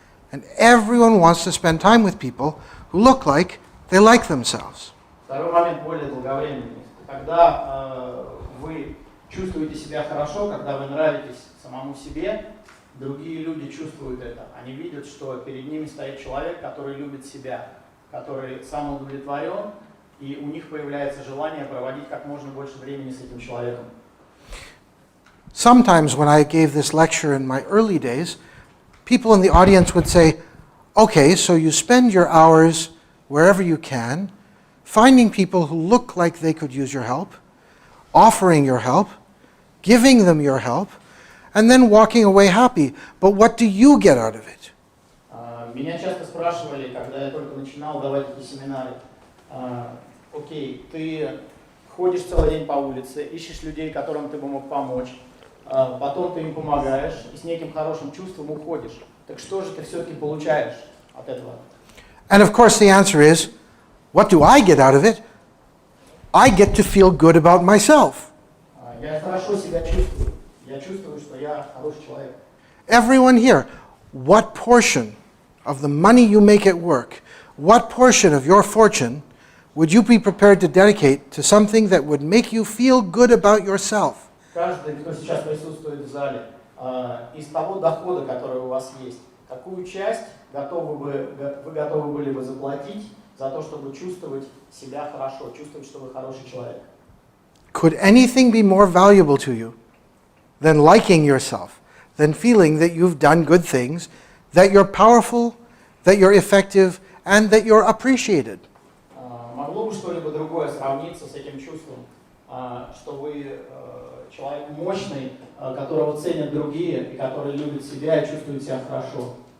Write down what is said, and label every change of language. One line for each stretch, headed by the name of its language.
English: And everyone wants to spend time with people who look like they like themselves.
Russian: Второй момент более долговременный. Когда вы чувствуете себя хорошо, когда вы нравитесь самому себе, другие люди чувствуют это. Они видят, что перед ними стоит человек, который любит себя, который самоудовлетворен, и у них появляется желание проводить как можно больше времени с этим человеком.
English: Sometimes when I gave this lecture in my early days, people in the audience would say, okay, so you spend your hours wherever you can, finding people who look like they could use your help, offering your help, giving them your help, and then walking away happy. But what do you get out of it?
Russian: Меня часто спрашивали, когда я только начинал давать эти семинары, окей, ты ходишь целый день по улице, ищешь людей, которым ты бы мог помочь, потом ты им помогаешь и с неким хорошим чувством уходишь. Так что же ты все-таки получаешь от этого?
English: And of course the answer is, what do I get out of it? I get to feel good about myself.
Russian: Я хорошо себя чувствую. Я чувствую, что я хороший человек.
English: Everyone here, what portion of the money you make at work, what portion of your fortune would you be prepared to dedicate to something that would make you feel good about yourself?
Russian: Каждый, кто сейчас присутствует в зале, из того дохода, который у вас есть, какую часть вы готовы были бы заплатить за то, чтобы чувствовать себя хорошо, чувствовать, что вы хороший человек?
English: Could anything be more valuable to you than liking yourself, than feeling that you've done good things, that you're powerful, that you're effective, and that you're appreciated?
Russian: Могло бы что-либо другое сравниться с этим чувством, что вы человек мощный, которого ценят другие, и который любит себя и чувствует себя хорошо?